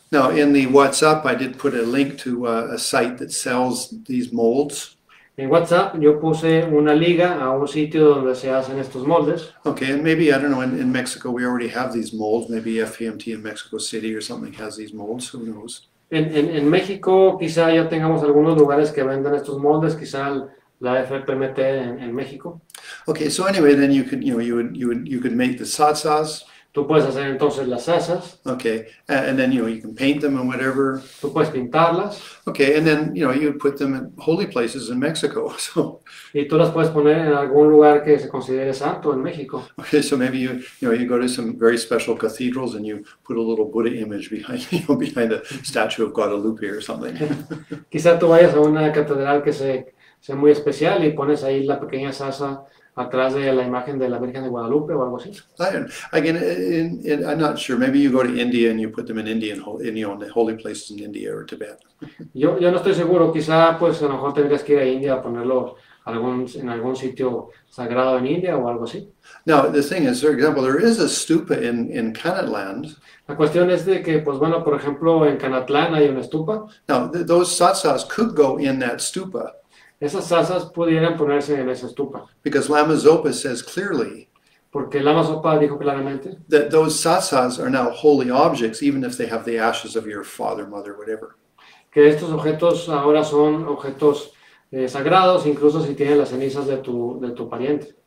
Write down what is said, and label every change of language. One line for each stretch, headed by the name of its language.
English: Now, in the WhatsApp, I did put a link to a site that sells these molds.
Spanish: En WhatsApp yo puse una liga a un sitio donde se hacen estos moldes.
English: Okay, and maybe, I don't know, in Mexico we already have these molds. Maybe FPMT in Mexico City or something has these molds, who knows?
Spanish: En México quizá ya tengamos algunos lugares que vendan estos moldes, quizá la FPMT en México.
English: Okay, so anyway, then you could make the satsas.
Spanish: Tú puedes hacer entonces las asas.
English: Okay, and then you can paint them and whatever.
Spanish: Tú puedes pintarlas.
English: Okay, and then you put them in holy places in Mexico. So.
Spanish: Y tú las puedes poner en algún lugar que se considere santo en México.
English: Okay, so maybe you go to some very special cathedrals and you put a little Buddha image behind a statue of Guadalupe or something.
Spanish: Quizá tú vayas a una catedral que sea muy especial y pones ahí la pequeña sasa atrás de la imagen de la Virgen de Guadalupe o algo así.
English: Again, I'm not sure. Maybe you go to India and you put them in Indian, in the holy places in India or Tibet.
Spanish: Yo no estoy seguro. Quizá, pues, a lo mejor tendrías que ir a India a ponerlo en algún sitio sagrado en India o algo así.
English: Now, the thing is, for example, there is a stupa in Kannatland.
Spanish: La cuestión es de que, pues bueno, por ejemplo, en Canatlán hay una estupa.
English: Now, those satsas could go in that stupa
Spanish: Esas sasas pudieran ponerse en esa estupa,
English: because Lama Zopa says clearly
Spanish: porque Lama Zopa dijo claramente
English: that those satsas are now holy objects, even if they have the ashes of your father, mother, whatever.
Spanish: que estos objetos ahora son objetos sagrados, incluso si tienen las cenizas de tu pariente.